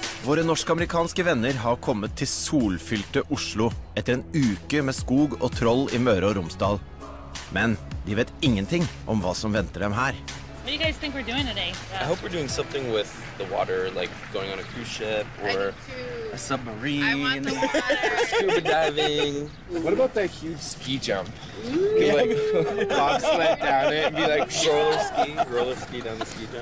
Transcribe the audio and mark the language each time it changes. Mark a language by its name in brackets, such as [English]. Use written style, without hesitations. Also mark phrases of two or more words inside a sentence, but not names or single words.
[Norwegian] Våre norsk-amerikanske venner har kommet til solfylte Oslo etter en uke med skog og troll I Møre og Romsdal. Men de vet ingenting om hva som venter dem her. [English] What do you guys think we're doing today? I hope we're doing something with the water, like going on a cruise ship or a submarine. I want the water. Scuba diving. What about that huge ski jump? You like bobsled down it and be like roller ski down the ski jump.